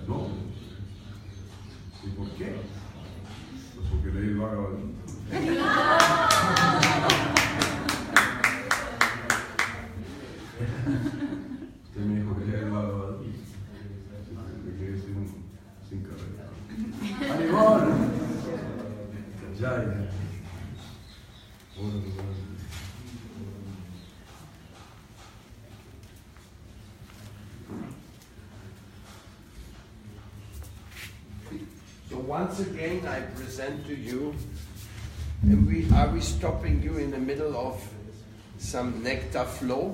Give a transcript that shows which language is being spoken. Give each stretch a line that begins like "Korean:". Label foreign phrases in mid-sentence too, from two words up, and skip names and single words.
Spanish: No. ¿Y por qué? Pues porque leí el Bhagavad Gita. Usted me dijo que leí el Bhagavad Gita. Me quedé sin carrera. ¡Haribol! ¡Jaya!
English: So once again I present to you, and are we stopping you in the middle of some nectar flow?